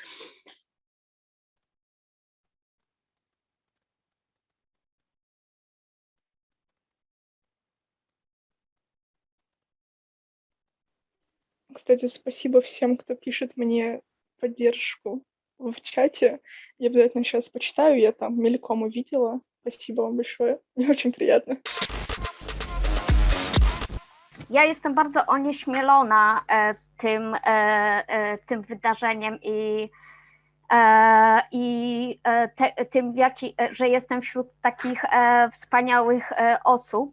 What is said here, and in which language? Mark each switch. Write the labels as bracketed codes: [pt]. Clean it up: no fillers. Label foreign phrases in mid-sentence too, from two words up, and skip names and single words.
[ru] Кстати, спасибо всем, кто пишет мне поддержку в чате. Я обязательно сейчас почитаю, я там мельком увидела. Спасибо вам большое, мне очень приятно. [pl] Ja jestem bardzo onieśmielona tym wydarzeniem i tym, że jestem wśród takich wspaniałych osób.